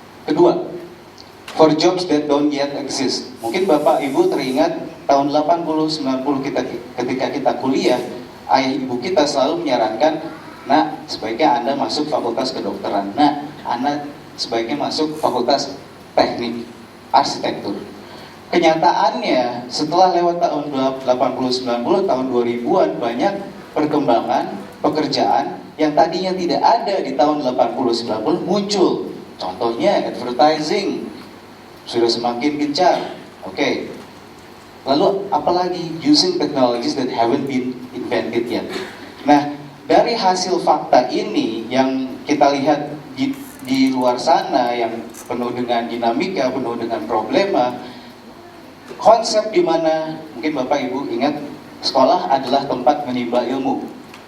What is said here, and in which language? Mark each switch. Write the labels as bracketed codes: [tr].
[id] Kedua, [en] for jobs that don't yet exist. [id] Mungkin Bapak Ibu teringat tahun 80-90 ketika kita kuliah, ayah ibu kita selalu menyarankan, "Nak, sebaiknya Anda masuk fakultas kedokteran. Nak, Anda sebaiknya masuk fakultas teknik, arsitektur." Kenyataannya, setelah lewat tahun 80-90, tahun 2000-an, banyak perkembangan pekerjaan yang tadinya tidak ada di tahun 80-90 muncul. Contohnya advertising sudah semakin gencar. Oke. Lalu apalagi [en] using technologies that haven't been invented yet. [id] Nah, dari hasil fakta ini yang kita lihat di luar sana yang penuh dengan dinamika, penuh dengan problema, konsep di mana mungkin Bapak Ibu ingat sekolah adalah tempat menimba ilmu.